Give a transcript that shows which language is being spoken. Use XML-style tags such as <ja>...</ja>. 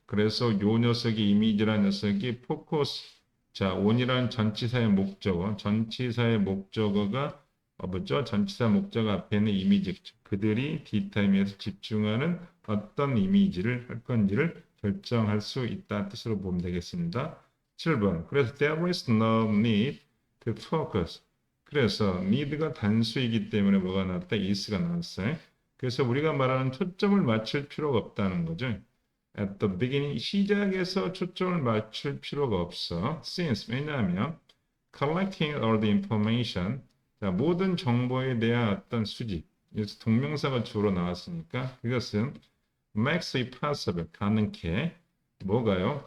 <ko>그래서 요 녀석의 이미지라는 녀석이 포커스. 자, on이라는 전치사의 목적어. 전치사의 목적어가 뭐죠? 전치사 목적어 앞에 있는 이미지죠. 그들이 D타임에서 집중하는 어떤 이미지를 할 건지를 결정할 수 있다는 뜻으로 보면 되겠습니다. 7번. 그래서</ko> <en>there is no need to focus.</en> <ko>그래서 need가 단수이기 때문에 뭐가 나왔다? is가 나왔어요. 그래서 우리가 말하는 초점을 맞출 필요가 없다는 거죠.</ko> <en>At the beginning,</en> <ko>시작에서 초점을 맞출 필요가 없어.</ko> <en>Since,</en> <ko>왜냐하면</ko> <en>collecting all the information,</en> <ko>자, 모든 정보에 대한 어떤 수집, 여기서 동명사가 주로 나왔으니까 그것은</ko> <en>makes it possible,</en> <ko>가능케, 뭐가요?</ko>